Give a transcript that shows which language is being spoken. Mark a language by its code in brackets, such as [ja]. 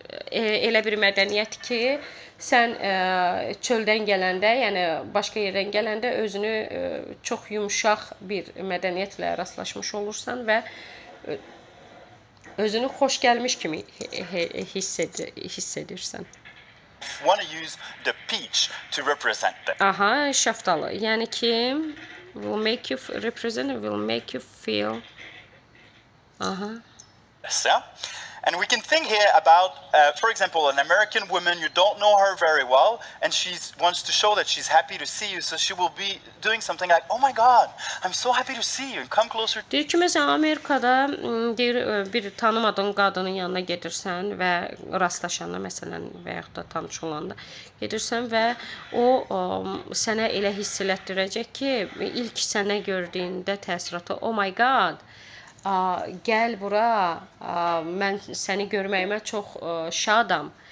[az] elə bir mədəniyyət ki, sən çöldən gələndə, yəni başqa yerdən gələndə özünü çox yumşaq bir mədəniyyətlə rastlaşmış olursan və özünü xoş gəlmiş kimi hiss edirsən. [en] want to use the peach to represent that. [az] Aha, şaftalı. Yəni ki, [en] will make you represent, will make you feel. [az] Aha. [en] Yeah? And we can think here about, for example, an American woman, you don't know her very well, and she wants to show that she's happy to see you, so she will be doing something like, oh my God, I'm so happy to see you, and come closer. [az] Deyir ki, məsələn, Amerikada deyir, bir tanımadığın qadının yanına gedirsən və rastlaşanda, məsələn, və yaxud da tanış olanda gedirsən və o sənə elə hiss elətdirəcək ki, ilk sənə gördüyündə təəssüratı, [en] oh my God, [az] gəl bura, mən səni görməyimə çox şadam.